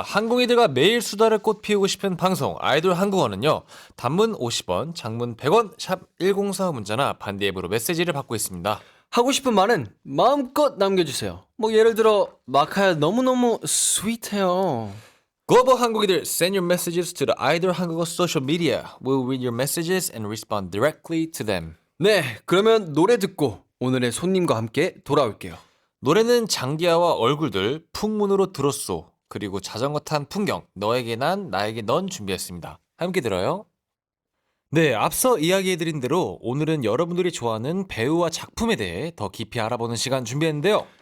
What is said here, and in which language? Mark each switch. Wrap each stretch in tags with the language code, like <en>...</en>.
<ko>항공이들과 매일 수다를 꽃피우고 싶은 방송 아이돌 한국어는요. 단문 50원, 장문 100원, 샵 1045 문자나 반디 앱으로 메시지를 받고 있습니다. 하고 싶은 말은 마음껏 남겨주세요. 예를 들어 마카야 너무너무 스윗해요. 글로벌 한국이들</ko> <en>send your messages to the 아이돌 한국어 social media. We'll read your messages and respond directly to them.</en> <ko>네, 그러면 노래 듣고 오늘의 손님과 함께 돌아올게요. 노래는 장기하와 얼굴들 풍문으로 들었소. 그리고 자전거 탄 풍경 너에게 난 나에게 넌 준비했습니다. 함께 들어요. 네, 앞서 이야기해드린 대로 오늘은 여러분들이 좋아하는 배우와 작품에 대해 더 깊이 알아보는 시간 준비했는데요.</ko>